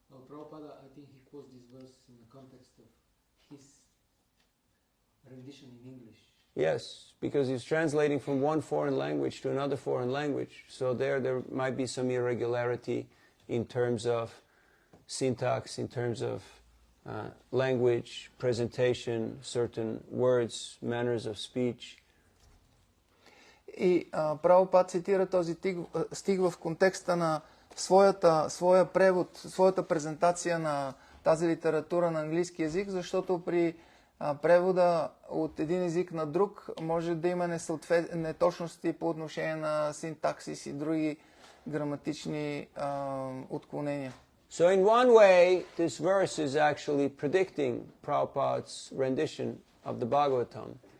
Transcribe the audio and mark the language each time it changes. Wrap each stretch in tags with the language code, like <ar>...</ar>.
<en>Prabhupada, I think he quotes this verse in the context of his rendition in English. Yes, because he's translating from one foreign language to another foreign language. So there might be some irregularity in terms of syntax, in terms of language, presentation, certain words, manners of speech.</en> <bg>И Прабхупад цитира този стих в контекста на своя превод, своята презентация на тази литература на английски език, защото при превода от един език на друг може да има неточности по отношение на синтаксис и други граматични отклонения.</bg> <en>So in one way, this verse is actually predicting Prabhupada's rendition of the Bhagavatam.</en>